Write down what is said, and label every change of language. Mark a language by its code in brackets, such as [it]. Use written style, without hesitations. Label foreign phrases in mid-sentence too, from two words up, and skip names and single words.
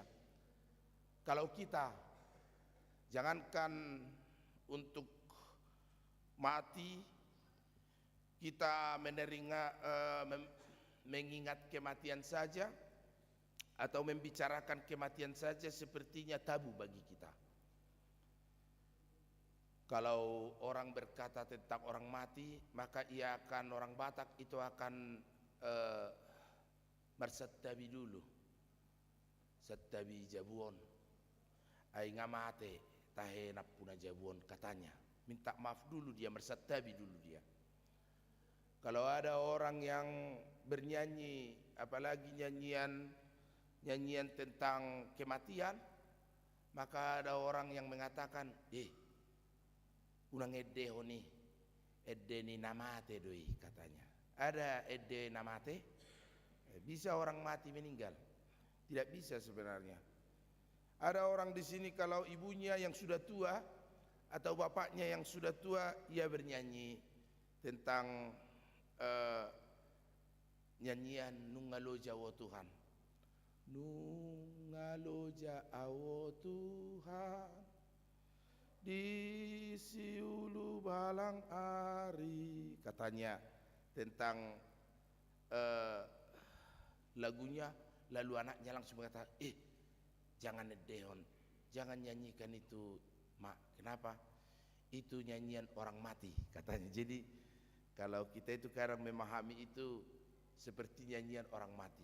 [id] Kalau kita jangankan untuk mati, kita mengingat kematian saja atau membicarakan kematian saja sepertinya tabu bagi kita. Kalau orang berkata tentang orang mati, maka orang Batak itu akan bersettabi dulu. [bbc] Settabi jabuon. Ai ngamate tahe napuna jabuon katanya. [id] Minta maaf dulu dia, bersettabi dulu dia. Kalau ada orang yang bernyanyi, apalagi nyanyian tentang kematian, maka ada orang yang mengatakan, [bbc] unang edde honi, edde ni namate doi katanya. [id] Ada [bbc] edde namate? [id] Bisa orang mati meninggal? Tidak bisa sebenarnya. Ada orang di sini kalau ibunya yang sudah tua atau bapaknya yang sudah tua, ia bernyanyi tentang nyanyian Nungaloja wo Tuhan. [bbc] Nungaloja awo Tuhan di siulu balang ari, [id] katanya tentang lagunya. Lalu anaknya langsung berkata, jangan edehon, jangan nyanyikan itu mak. Kenapa? Itu nyanyian orang mati katanya. Jadi kalau kita itu kadang memahami itu seperti nyanyian orang mati.